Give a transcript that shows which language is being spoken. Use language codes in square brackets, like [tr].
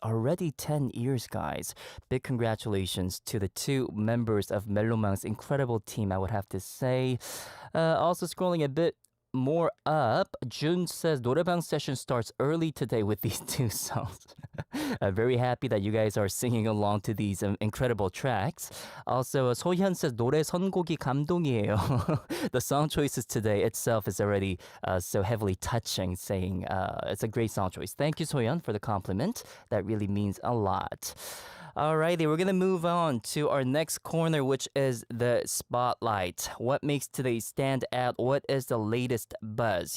[en] Already 10 years, guys. Big congratulations to the two members of Melomans' incredible team, I would have to say. Also scrolling a bit more up, Jun says 노래방 session starts early today with these two songs. Very happy that you guys are singing along to these incredible tracks. Also, 소현 says [ko] 노래 선곡이 감동이에요. [en] The song choices today itself is already so heavily touching, saying it's a great song choice. Thank you, Soyeon, for the compliment. That really means a lot. Alrighty, we're gonna move on to our next corner, which is the spotlight. What makes today stand out? What is the latest buzz?